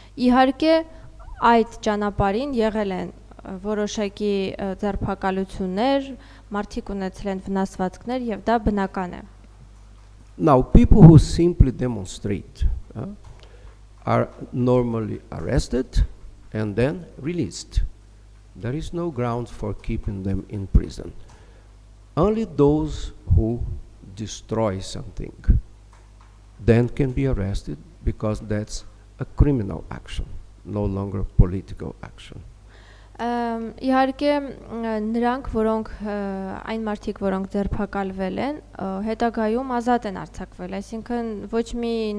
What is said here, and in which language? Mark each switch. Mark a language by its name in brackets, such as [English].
[Armenian] Իհարկե այդ ճանապարհին եղել են որոշակի ձերբակալություններ, մարդիկ ունեցել են վնասվածքներ եւ դա բնական է. [English] Now, people who simply demonstrate are normally arrested and then released. There is no grounds for keeping them in prison. Only those who destroy something then can be arrested because that's a criminal action, no longer political action. [Armenian] Իհարկե նրանք, որոնք այն մարդիկ, որոնք ձերբակալվել են, հետագայում ազատ են արձակվել, այսինքն ոչ մի